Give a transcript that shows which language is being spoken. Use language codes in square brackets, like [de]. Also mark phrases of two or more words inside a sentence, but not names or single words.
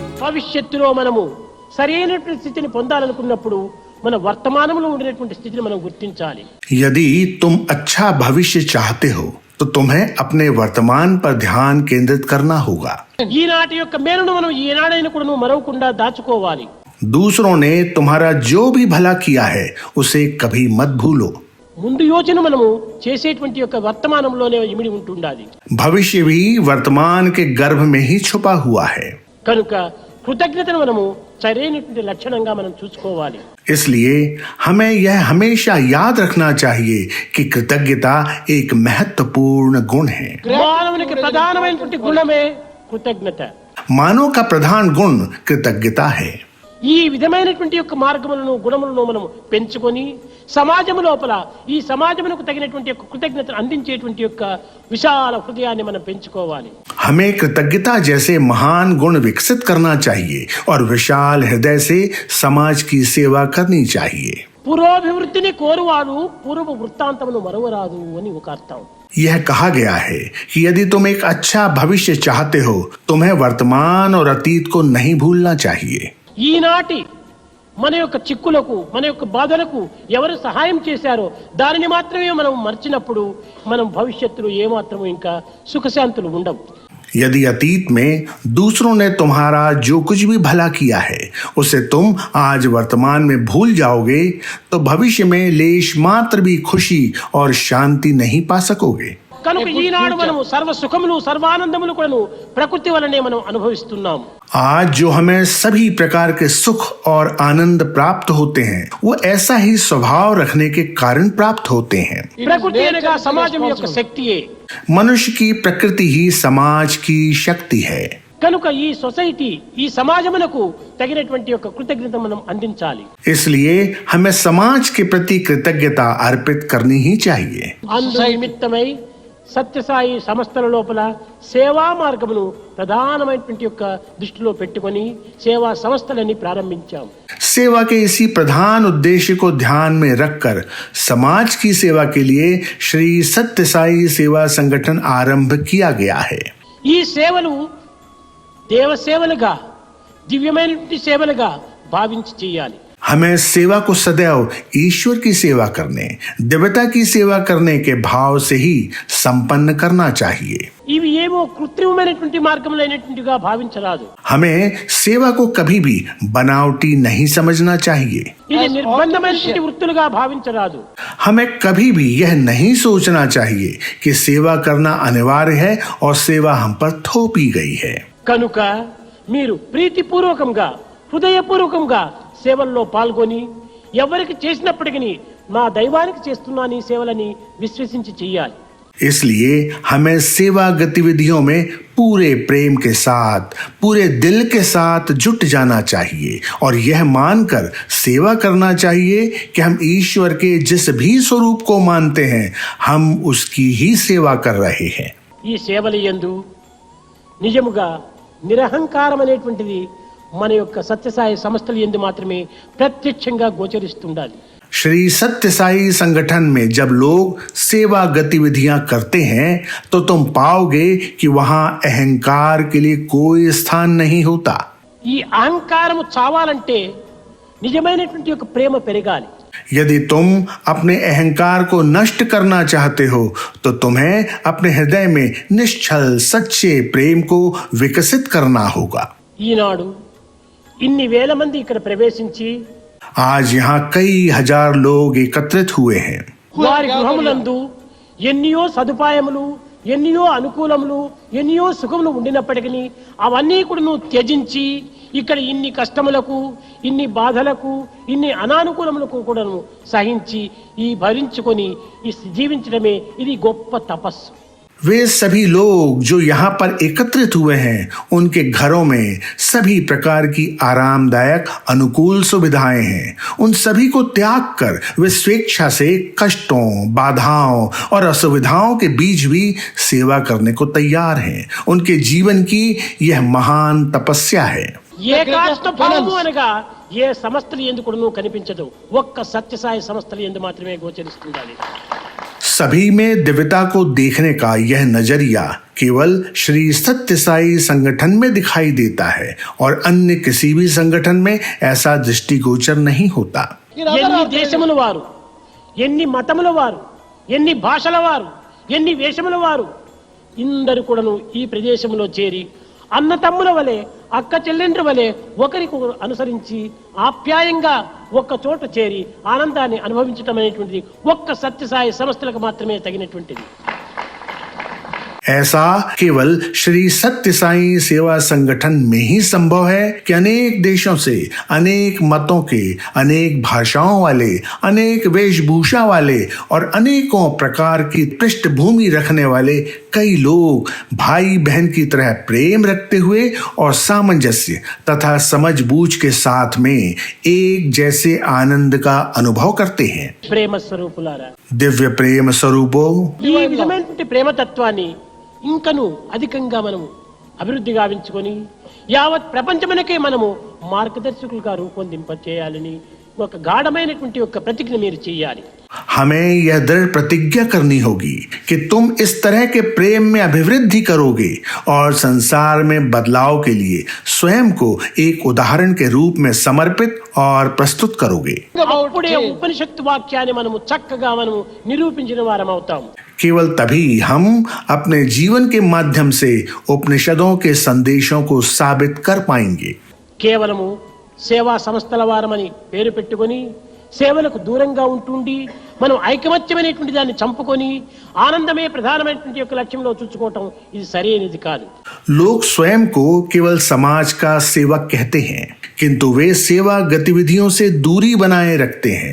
[te] భవిష్యత్తులో మనము సరైనటువంటి స్థితిని పొందాలనుకున్నప్పుడు మన వర్తమానంలో ఉండేటువంటి స్థితిని మనం గుర్తించాలి. [hi] यदि तुम अच्छा भविष्य चाहते हो तो तुम्हें अपने वर्तमान पर ध्यान केंद्रित करना होगा. [te] ఈనాటి యొక్క మేలును మనం ఈనాడైనా కూడా మరవకుండా దాచుకోవాలి. [hi] दूसरों ने तुम्हारा जो भी भला किया है उसे कभी मत भूलो. [te] ముందు యోచన మనము చేసేటువంటి యొక్క వర్తమానంలోనే ఇమిడి ఉంటుండాలి. [hi] भविष्य भी वर्तमान के गर्भ में ही छुपा हुआ है. [te] కనుక కృతజ్ఞతను మనము సరైనటువంటి లక్షణంగా మనం చూసుకోవాలి. [hi] इसलिए हमें यह हमेशा याद रखना चाहिए कि कृतज्ञता एक महत्वपूर्ण गुण है. [te] మానవునికి ప్రధానమైనటువంటి గుణమే కృతజ్ఞత. [hi] मानव का प्रधान गुण कृतज्ञता है. [te] ఈ విధమైనటువంటి యొక్క మార్గములను గుణములను మనం పెంచుకొని సమాజం లోపల ఈ సమాజమునకు తగినటువంటి యొక్క కృతజ్ఞతను అందించేటువంటి యొక్క విశాల హృదయాన్ని మనం పెంచుకోవాలి. [hi] हमें कृतज्ञता जैसे महान गुण विकसित करना चाहिए और विशाल हृदय से समाज की सेवा करनी चाहिए. [te] పూర్వాభివృద్ధిని కోరువాడు పూర్వ వృత్తాంతమును మరవరాదు అని ఒక అర్థం. [hi] यह कहा गया है कि यदि तुम एक अच्छा भविष्य चाहते हो तुम्हें वर्तमान और अतीत को नहीं भूलना चाहिए. [te] ఈనాటి మన యొక్క చిక్కులకు మన యొక్క బాధలకు ఎవరు సహాయం చేశారో దానిని మాత్రమే మనం మర్చినప్పుడు మనం భవిష్యత్తులో ఏమాత్రము ఇంకా సుఖశాంతులు ఉండవు. [hi] यदि अतीत में दूसरों ने तुम्हारा जो कुछ भी भला किया है उसे तुम आज वर्तमान में भूल जाओगे तो भविष्य में लेश मात्र भी खुशी और शांति नहीं पा सकोगे. [te] కనుక ఈనాడు మనము సర్వ సుఖములు సర్వానందములు కూడాను ప్రకృతి వలనే మనం అనుభవిస్తున్నాం. [hi] आज जो हमें सभी प्रकार के सुख और आनंद प्राप्त होते हैं वो ऐसा ही स्वभाव रखने के कारण प्राप्त होते हैं. [te] ప్రకృతి అనగా సమాజం యొక్క శక్తియే. [hi] मनुष्य की प्रकृति ही समाज की शक्ति है. [te] కనుక ఈ సొసైటీ ఈ సమాజమునకు తగినటువంటి యొక్క కృతజ్ఞత మనం అందించాలి. [hi] इसलिए हमें समाज के प्रति कृतज्ञता अर्पित करनी ही चाहिए. [te] అందు నిమిత్తమై సత్యసాయి సంస్థల లోపల సేవా మార్గమును ప్రధానమైనటువంటి యొక్క దృష్టిలో పెట్టుకొని సేవా సంస్థలని ప్రారంభించాం. [hi] सेवा के इसी प्रधान उद्देश्य को ध्यान में रखकर समाज की सेवा के लिए श्री सत्य साई सेवा संगठन आरंभ किया गया है. [te] ఈ సేవలు దేవ సేవలుగా దివ్యమైనటువంటి సేవలుగా భావించి చేయాలి. [hi] हमें सेवा को सदैव ईश्वर की सेवा करने दिव्यता की सेवा करने के भाव से ही संपन्न करना चाहिए. [te] ఇవి ఏమో కృత్రిమమైనటువంటి మార్గంలో అయినటువంటిగా భావించరాదు. [hi] हमें सेवा को कभी भी बनावटी नहीं समझना चाहिए. [te] ఇది నిర్బంధమైనటువంటి వృత్తులుగా భావించరాదు. [hi] हमें कभी भी यह नहीं सोचना चाहिए कि सेवा करना अनिवार्य है और सेवा हम पर थोपी गई है. [te] కనుక మీరు ప్రీతిపూర్వకంగా హృదయపూర్వకంగా సేవల్లో పాల్గొని ఎవరికి చేసినప్పటికీ నా దైవానికి చేస్తున్నాను ఈ సేవలని విశ్వసించి చేయాలి. [hi] इसलिए हमें सेवा गतिविधियों में पूरे प्रेम के साथ पूरे दिल के साथ जुट जाना चाहिए और यह मानकर सेवा करना चाहिए कि हम ईश्वर के जिस भी स्वरूप को मानते हैं हम उसकी ही सेवा कर रहे हैं. [te] ఈ సేవల యందు నిజముగా నిరహంకారమైనటువంటిది మన యొక్క సత్యసాయి సంస్థల యందు మాత్రమే ప్రత్యక్షంగా గోచరిస్తుండాలి. [hi] श्री सत्य साई संगठन में जब लोग सेवा गतिविधियां करते हैं तो तुम पाओगे कि वहां अहंकार के लिए कोई स्थान नहीं होता. [te] ఈ అహంకారము చావాలంటే నిజమైనటువంటి యొక్క ప్రేమ పెరగాలి. [hi] यदि तुम अपने अहंकार को नष्ट करना चाहते हो तो तुम्हें अपने हृदय में निश्चल सच्चे प्रेम को विकसित करना होगा. [te] ఈనాడు ఇన్ని వేల మంది ఇక్కడ ప్రవేశించి [hi] आज यहाँ कई हजार लोग एकत्रित हुए हैं. [te] వారి గృహములందు ఎన్నో సదుపాయములు ఎన్నో అనుకూలములు ఎన్నో సుఖములు ఉండినప్పటికీ అవన్నీ కూడా నువ్వు త్యజించి ఇక్కడ ఇన్ని కష్టములకు ఇన్ని బాధలకు ఇన్ని అనానుకూలములకు కూడా సహించి ఈ భరించుకొని ఈ జీవించడమే ఇది గొప్ప తపస్సు. [hi] वे सभी लोग जो यहाँ पर एकत्रित हुए हैं उनके घरों में सभी प्रकार की आरामदायक अनुकूल सुविधाएं हैं. उन सभी को त्याग कर वे स्वेच्छा से कष्टों बाधाओं और असुविधाओं के बीच भी सेवा करने को तैयार हैं. उनके जीवन की यह महान तपस्या है. [te] ఏకాత్మ భావము అనగా ఏ సంస్థలు ఎందుకు కనిపించదు, ఒక్క సత్యసాయి సంస్థలు ఎందు మాత్రమే గోచరిస్తుండాలి. [hi] सभी में दिव्यता को देखने का यह नजरिया केवल श्री सत्य साई संगठन में दिखाई देता है और अन्य किसी भी संगठन में ऐसा दृष्टिगोचर नहीं होता। [te] ఎన్ని దేశముల వారు, ఎన్ని మతముల వారు, ఎన్ని భాషల వారు, ఎన్ని వేషముల వారు ఇందరు కూడాను ఈ ప్రదేశంలో చేరి అన్న తమ్ముల వలె అక్క చెల్లెండ్రి వలె ఒకరికొకరు అనుసరించి ఆప్యాయంగా ఒక్క చోట చేరి ఆనందాన్ని అనుభవించటం అనేటువంటిది ఒక్క సత్యసాయి సంస్థలకు మాత్రమే తగినటువంటిది। [hi] ऐसा केवल श्री सत्य साई सेवा संगठन में ही संभव है कि अनेक देशों से, अनेक मतों के, अनेक भाषाओं वाले, अनेक वेशभूषा वाले और अनेकों प्रकार की पृष्ठभूमि रखने वाले कई लोग भाई बहन की तरह प्रेम रखते हुए और सामंजस्य तथा समझबूझ के साथ में एक जैसे आनंद का अनुभव करते हैं। [te] ప్రేమ స్వరూపులారా, [hi] दिव्य प्रेम स्वरूपो, [te] ఈ విధమైనటువంటి ప్రేమ తత్వాన్ని ఇంకను అధికంగా మనము అభివృద్ధి గావించుకొని యావత్ ప్రపంచమునకే మనము మార్గదర్శకులుగా రూపొందింప చేయాలని ఒక గాఢమైనటువంటి ఒక ప్రతిజ్ఞ మీరు చేయాలి। [hi] हमें यह दृढ़ प्रतिज्ञा करनी होगी कि तुम इस तरह के प्रेम में अभिवृद्धि करोगे और संसार में बदलाव के लिए स्वयं को एक उदाहरण के रूप में समर्पित और प्रस्तुत करोगे। [te] అప్పుడే ఉపనిషత్తు వాక్యాన్ని మనము చక్కగా మనము నిరూపించిన వారం అవుతాము। [hi] केवल तभी हम अपने जीवन के माध्यम से उपनिषदों के संदेशों को साबित कर पाएंगे। [te] కేవలము సేవా సంస్థల వారమని పేరు పెట్టుకొని సేవలకు దూరంగా ఉంటుండి మనం ఐకమత్యమైనటువంటి దాన్ని చంపుకొని ఆనందమే ప్రధానమైనటువంటి యొక్క లక్ష్యంలో చూసుకోవటం ఇది సరైనది కాదు। [hi] लोग स्वयं को केवल समाज का सेवक कहते हैं, किंतु वे सेवा गतिविधियों से दूरी बनाए रखते हैं।